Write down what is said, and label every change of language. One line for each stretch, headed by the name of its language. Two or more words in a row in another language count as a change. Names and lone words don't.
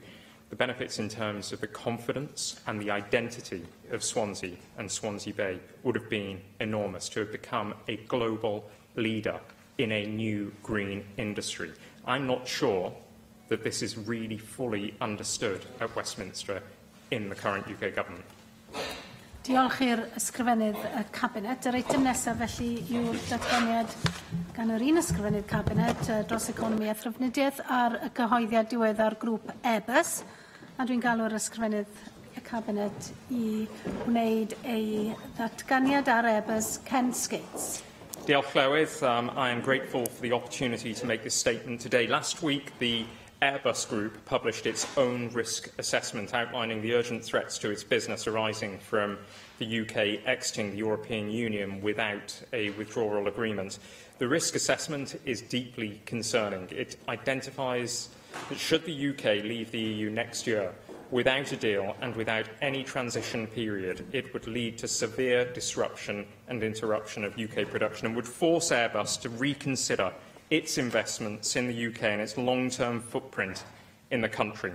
English: The benefits in terms of the confidence and the identity of Swansea and Swansea Bay would have been enormous, to have become a global leader in a new green industry. I'm not sure that this is really fully understood at Westminster in the current UK government.
Welsh: Diolch i'r ysgrifennydd y Cabinet. Yr eitem nesaf felly yw'r datganiad gan yr un ysgrifennydd Cabinet dros economi a thrafnidiaeth ar y gyhoeddiad diweddar grŵp Airbus. A dwi'n galw'r ysgrifennydd y Cabinet i wneud ei ddatganiad ar Airbus, Ken Skates. Diolch Llywydd.
English: I am grateful for the opportunity to make this statement today. Last week, the Airbus Group published its own risk assessment outlining the urgent threats to its business arising from the UK exiting the European Union without a withdrawal agreement. The risk assessment is deeply concerning. It identifies that should the UK leave the EU next year without a deal and without any transition period, it would lead to severe disruption and interruption of UK production and would force Airbus to reconsider its investments in the UK and its long-term footprint in the country.